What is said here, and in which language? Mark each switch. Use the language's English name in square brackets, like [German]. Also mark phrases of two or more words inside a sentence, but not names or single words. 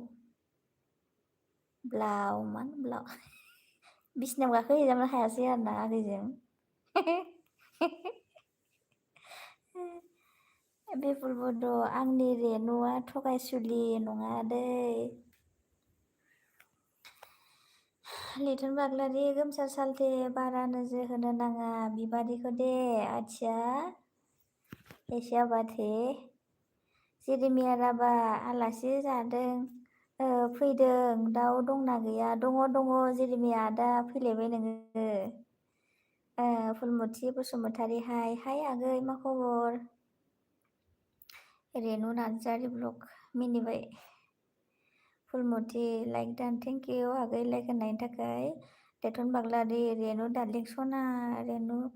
[Bodo] बिसिनायाव गाखोहैजानो हायासै आरोना आगैजों बिपुल बड' आंनि रेनुआ थगायसुलि नङा दै लेथुन बाग्लारि गोमसार सालथे बारा नोजोर होनो नाङा बिबादिखौ दे [Hindi] आच्छा ऐसे बात है [Bodo] जेरेमिया राभा आलासि जादों फैदों दाउ दंना गैया दङ जेरेमिया आदा फैलायबाय नोङो फुलमथि बसुमतारी हाय आगै मा खबर रेनु नार्जारि ब्लग मिनिबाय फुलमथि लाइक दान [English] thank you [Bodo] आगै लाइक होनायनि थाखाय लेथुन बाग्लारि रेनु दार्लिं सना रेनु